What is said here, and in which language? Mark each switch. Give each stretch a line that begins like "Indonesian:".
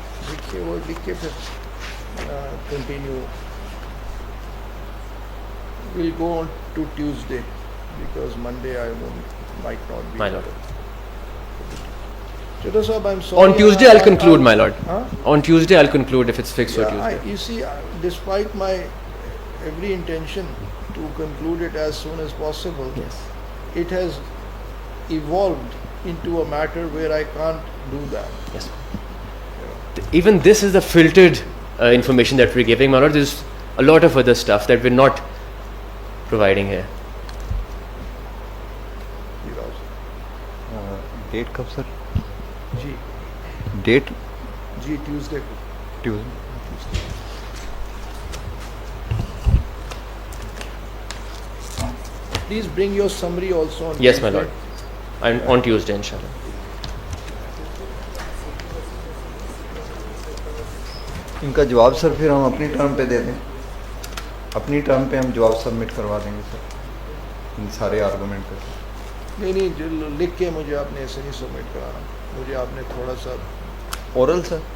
Urdu: لکھیے وہ لکھ کے پھر continue.
English: We'll go on to Tuesday because Monday I might not be. My lord. Chota Sahab, I'm sorry. On Tuesday I'll conclude, my lord. Huh? On Tuesday I'll conclude if it's fixed for Yeah, Tuesday. you see, despite my every intention to conclude it as soon as possible, Yes. it has evolved into a matter where I can't do that. Yes. Even this is the filtered information that we're giving, my lord. There's a lot of other stuff that we're not providing here.
Urdu: Date کب سر؟ جی date جی Tuesday کو. Tuesday.
English: Please bring your summary also on Yes, my Tuesday. lord. I'm on Tuesday, inshallah.
Urdu: ان کا جواب سر پھر ہم اپنی term پہ دے دیں, اپنی ٹرم پہ ہم جواب سبمٹ کروا دیں گے سر ان سارے آرگومنٹ پہ. نہیں جو لکھ کے مجھے آپ نے ایسے نہیں سبمٹ کرانا, مجھے آپ نے تھوڑا سا اورل سر؟